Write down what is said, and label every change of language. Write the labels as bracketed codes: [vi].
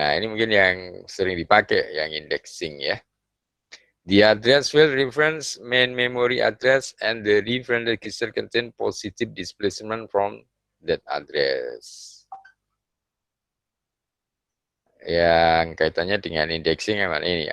[id] Nah, ini mungkin yang sering dipakai, yang indexing ya. [en] The address field reference main memory address and the reference register contain positive displacement from that address. [id] Yang kaitannya dengan indexing yang mana ini?